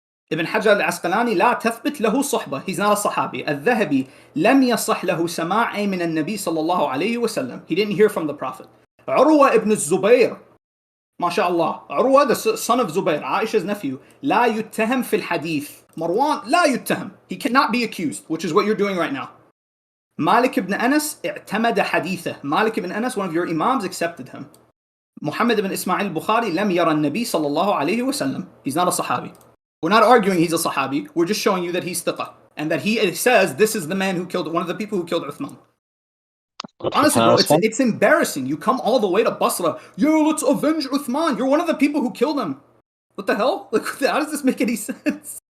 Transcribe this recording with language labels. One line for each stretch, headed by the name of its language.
Arabic: Ibn Hajar al-Asqalani لا تثبت له صحبة.
English: He's not a Sahabi.
Arabic: الذهبي لم يصح له سماع من النبي صلى الله عليه وسلم.
English: He didn't hear from the Prophet. Urwa ibn Zubair. MashaAllah. Urwa, the son of Zubair, Aisha's nephew.
Arabic: لا يتهم في الحديث. Marwan لا يتهم.
English: He cannot be accused, which is what you're doing right now. Malik ibn Anas
Arabic: اعتمد حديثه.
English: Malik ibn Anas, one of your imams, accepted him.
Arabic: Muhammad ibn Ismail Bukhari لم يرى النبي صلى الله عليه وسلم.
English: He's not a Sahabi. We're not arguing he's a Sahabi. We're just showing you that he's thiqa. And that he says this is the man who killed, one of the people who killed Uthman. Honestly, bro, it's embarrassing. You come all the way to Basra. Yo, let's avenge Uthman. You're one of the people who killed him. What the hell? Like, how does this make any sense?